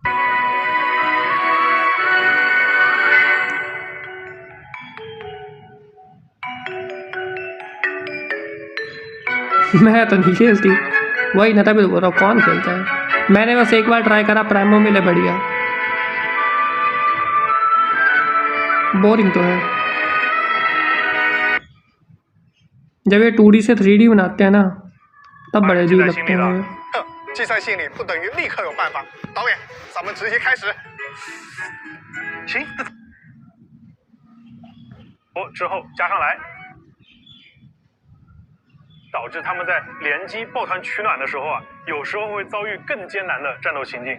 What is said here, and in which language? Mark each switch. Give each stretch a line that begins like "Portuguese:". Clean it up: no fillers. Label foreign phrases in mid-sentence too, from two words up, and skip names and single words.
Hindi: मैं तो नहीं खेलती, वही ना, तभी तो बोल रहा हूँ कौन खेलता है। मैंने बस एक बार ट्राई करा, प्राइमो मिले बढ़िया, बोरिंग तो है। जब ये 2D से 3D बनाते हैं ना, तब बड़े अजीब लगते हैं।
Chinese: 记在心里不等于立刻有办法。导演，咱们直接开始。行。之后加上来，导致他们在联机抱团取暖的时候啊，有时候会遭遇更艰难的战斗情境。